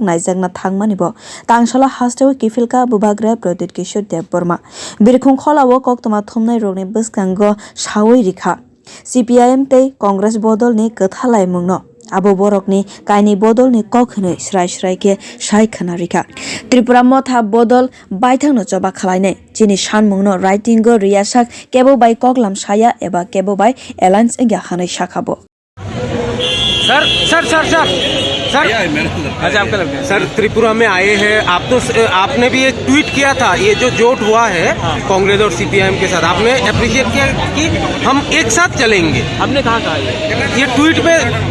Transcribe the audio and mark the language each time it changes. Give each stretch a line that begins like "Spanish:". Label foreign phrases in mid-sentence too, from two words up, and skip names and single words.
Kok Borok: नायजागना थांमानिबो तांसालो हास्तेव किफिलका बुबाग्रा प्रदीप किशोर देवबर्मा बिरखुं खलावो कक्तमा थुमनाय रोगनि बसकांगो सावै रिखा CPIM ते कांग्रेस बदलनि कथालाय मुंनो आबो बरकनि कायनि बदलनि कखनै स्राय स्रायके साय खना रिखा त्रिपुरा मथा बदल बायथांनो जबा खालायनाय चिनि सानमुंनो राइटिंगो रियासाक केबो बाय कगलाम साया एबा केबो बाय एलायंस इंगा खानै साखाबो
Hindi: सर सर सर सर सर अच्छा आपका लगता है सर त्रिपुरा में आए हैं आप तो आपने भी एक ट्वीट किया था ये जो जोट हुआ है कांग्रेस और CPIM के साथ आपने अप्रिशिएट किया कि हम एक साथ चलेंगे। हमने कहाँ कहा ये ट्वीट में